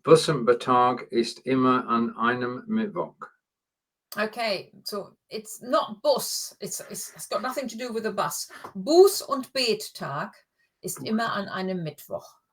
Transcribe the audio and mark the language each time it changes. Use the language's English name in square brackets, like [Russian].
[German] Bus und Bettag ist immer an einem Mittwoch. [English] Okay, so it's not Bus. It's got nothing to do with a bus. [German] Buß- und Bettag ist immer an einem Mittwoch.